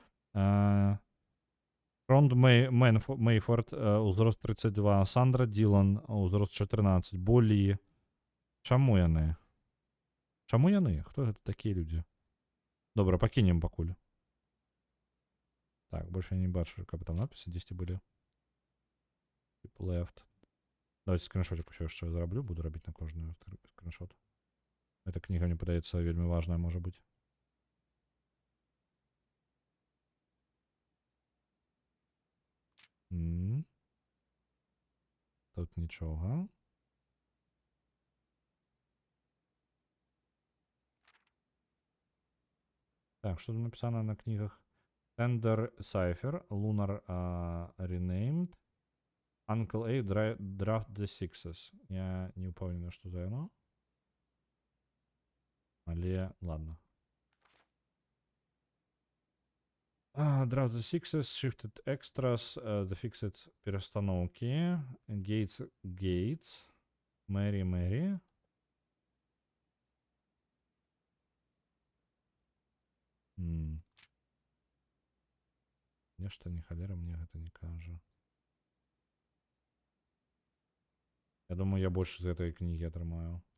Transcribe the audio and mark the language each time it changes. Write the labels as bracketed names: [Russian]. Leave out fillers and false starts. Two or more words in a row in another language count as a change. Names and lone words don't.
[Belarusian] Ронд Мейфорд, узрост 32, Сандра Ділан, узрост 14, Болі. Чаму яны? Чаму яны? Хто гэта такія людзі? Добра, пакінем пакуль. Так, больше я не бачу, каб там надпісы дзесьці былі. [English] Tip left. [Belarusian] Давайте скриншотик усё яшчэ зараблю, буду рабіць на кожную скриншот. Эта кніга, мне падаецца, вельмі важная можа быць. Тут нічога. Так, што тут написано на кнігах? [English] Tender Cypher, Lunar Renamed, Uncle A, Draft the Sixes. [Belarusian] Я не ўпэўнены, што за яно. Але, ладно. [English] Draft the sixes, shifted extras, the fixed перестановки, gates, Mary. [Belarusian] Нешта не халера мне гэта не кажа. Я думаю, я больше з гэтай кнігі атрымаю.